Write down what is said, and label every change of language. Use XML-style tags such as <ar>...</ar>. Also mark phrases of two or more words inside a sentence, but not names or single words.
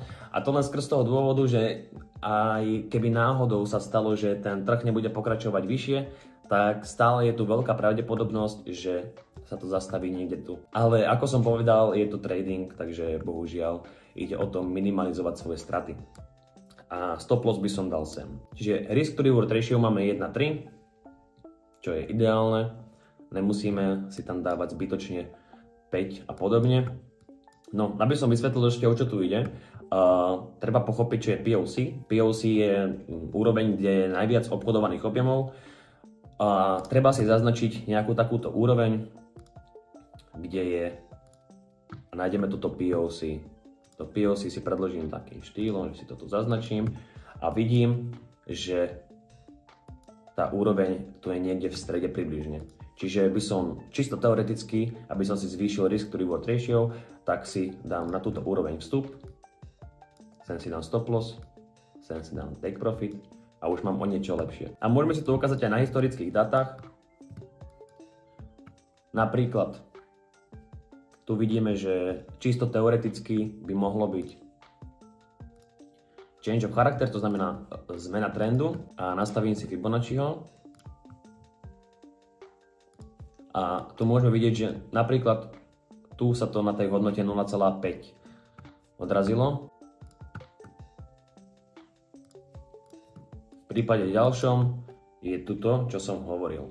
<sk>A to len skrz toho dôvodu, že aj keby náhodou sa stalo, že ten trh nebude pokračovať vyššie, tak stále je tu veľká pravdepodobnosť, že sa to zastaví niekde tu. Ale ako som povedal, je to trading, takže bohužiaľ ide o to minimalizovať svoje straty. A</sk> <en>stop loss</en> <sk>by som dal sem. Čiže</sk> <en>risk to reward ratio</en> <sk>máme 1:3, čo je ideálne. Nemusíme si tam dávať zbytočne 5 a podobne. No, aby som vysvetlil ešte, o čo tu ide, treba pochopiť, čo je POC. POC je úroveň, kde je najviac obchodovaných objemov. A treba si zaznačiť nejakú takúto úroveň, kde je, a nájdeme toto POC. To POC si predložím takým štýlom, že si to tu zaznačím a vidím, že tá úroveň tu je niekde v strede približne. Čiže by som čisto teoreticky, aby som si zvýšil</sk> <en>risk to reward ratio,</en> <sk>tak si dám na túto úroveň vstup, sem si dám</sk> <en>stop loss,</en> <sk>sem si dám</sk> <en>take profit</en> <sk>a už mám o niečo lepšie. A môžeme si to ukázať aj na historických datách. Napríklad, tu vidíme, že čisto teoreticky by mohlo byť</sk> <en>change of character,</en> <sk>to znamená zmena trendu, a nastavím si Fibonacciho. A tu môžeme vidieť, že napríklad tu sa to na tej hodnote 0,5 odrazilo. V prípade ďalšom je tuto, čo som hovoril.</sk>